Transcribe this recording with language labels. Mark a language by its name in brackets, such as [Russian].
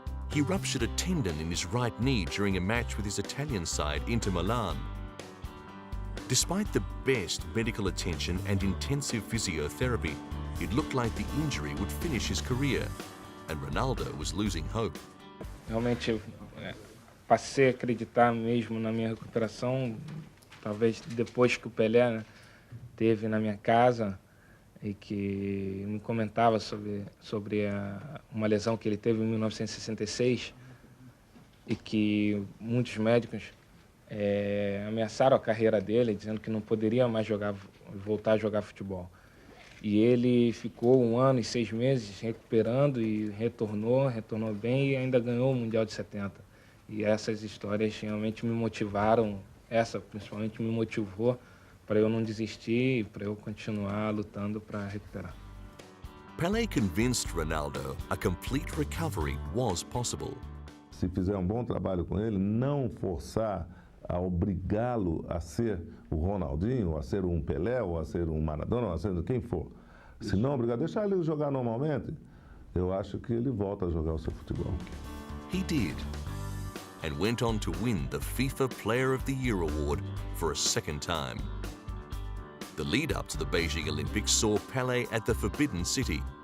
[English] He ruptured a tendon in his right knee during a match with his Italian side, Inter Milan. Despite the best medical attention and intensive physiotherapy, it looked like the injury would finish his career, and Ronaldo was losing hope. [Portuguese] Realmente, passei a acreditar mesmo na minha recuperação, talvez depois que o Pelé teve na minha casa e que me comentava sobre uma lesão que ele teve em 1966 e que muitos médicos ameaçaram a carreira dele, dizendo que não poderia mais voltar a jogar futebol. E ele ficou 1 ano e 6 meses recuperando e retornou bem e ainda ganhou o Mundial de 70. E essas histórias realmente me motivaram, essa principalmente me motivou para eu não desistir e para eu continuar lutando para recuperar. [English] Pelé convinced Ronaldo a complete recovery was possible. [Portuguese] Se fizer um bom trabalho com ele, não forçar a obrigá-lo a ser o Ronaldinho, a ser um Pelé, ou a ser um Maradona, ou a ser quem for. Se não obrigar, deixar ele jogar normalmente, eu acho que ele volta a jogar o seu futebol. [English] He did, and went on to win the FIFA Player of the Year award for a second time. The lead-up to the Beijing Olympics saw Pelé at the Forbidden City.